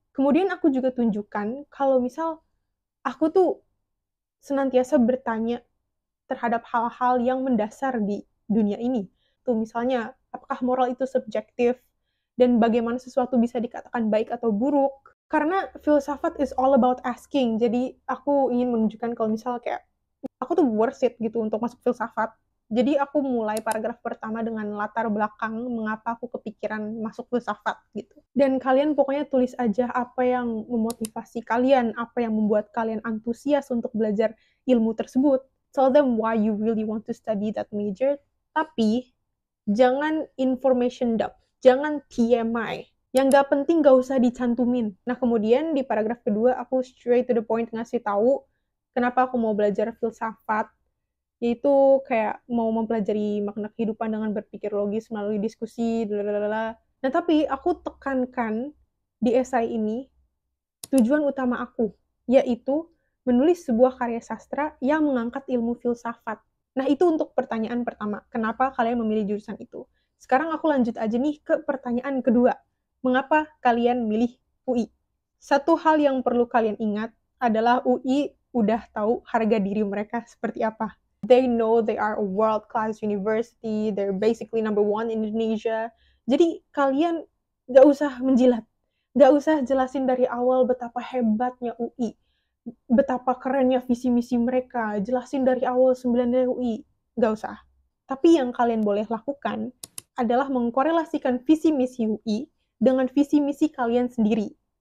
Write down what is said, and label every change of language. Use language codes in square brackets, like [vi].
[id] Kemudian aku juga tunjukkan kalau misal aku tuh senantiasa bertanya terhadap hal-hal yang mendasar di dunia ini. Tuh misalnya, apakah moral itu subjektif? Dan bagaimana sesuatu bisa dikatakan baik atau buruk? Karena filsafat [en] is all about asking. [id] Jadi aku ingin menunjukkan kalau misal kayak aku tuh [en] worth it [id] gitu untuk masuk filsafat. Jadi aku mulai paragraf pertama dengan latar belakang mengapa aku kepikiran masuk filsafat gitu. Dan kalian pokoknya tulis aja apa yang memotivasi kalian, apa yang membuat kalian antusias untuk belajar ilmu tersebut. [en] Tell them why you really want to study that major, [id] tapi jangan information dump, jangan TMI. Yang gak penting gak usah dicantumin. Nah, kemudian di paragraf kedua aku [en] straight to the point [id] ngasih tahu kenapa aku mau belajar filsafat, yaitu kayak mau mempelajari makna kehidupan dengan berpikir logis melalui diskusi, blablabla. Nah, tapi aku tekankan di esai ini tujuan utama aku, yaitu menulis sebuah karya sastra yang mengangkat ilmu filsafat. Nah, itu untuk pertanyaan pertama, kenapa kalian memilih jurusan itu? Sekarang aku lanjut aja nih ke pertanyaan kedua, mengapa kalian milih UI? Satu hal yang perlu kalian ingat adalah UI udah tahu harga diri mereka seperti apa. [en] They know they are a world-class university, they're basically number one in Indonesia. [id] Jadi kalian gak usah menjilat, gak usah jelasin dari awal betapa hebatnya UI, betapa kerennya visi misi mereka, jelasin dari awal 9 dari UI, gak usah. Tapi yang kalian boleh lakukan adalah mengkorelasikan visi misi UI dengan visi misi kalian sendiri.